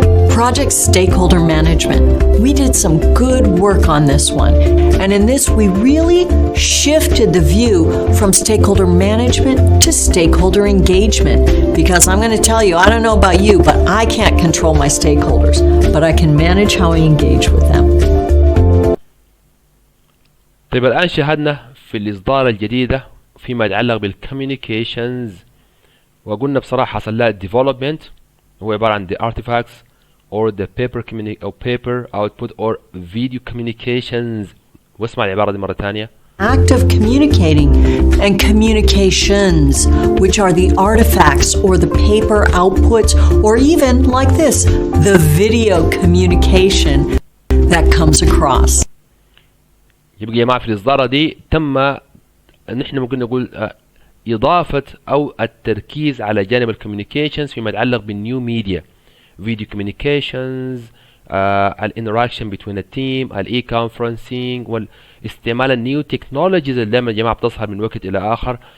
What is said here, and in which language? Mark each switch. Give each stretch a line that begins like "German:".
English: Project stakeholder management. We did some good work on this one. And in this, we really shifted the view from stakeholder management to stakeholder engagement. Because I'm going to tell you, I don't know about you, but I can't control my stakeholders, but I can manage how I engage with them.
Arabic: طيب الآن شاهدنا في الإصدار الجديدة فيما يتعلق بالcommunications، وقلنا بصراحة حصل لها development هو عبارة عن
English: the artifacts or the paper output or video communications.
Arabic: واسمع العبارة دي مرة تانية.
English: Act of communicating and communications, which are the artifacts or the paper outputs, or even like this, the video communication that comes across.
Arabic: يبقى يا جماعة في الإصدارة دي تم نحن ممكن نقول إضافة أو التركيز على جانب الكوميونيكيشنز فيما يتعلق بالنيو ميديا، فيديو كوميونيكيشنز، الانتراكشن بين التيم، الاي كونفرنسينج، واستعمال النيو تكنولوجيز اللي دائما يا جماعه بتظهر من وقت الى اخر.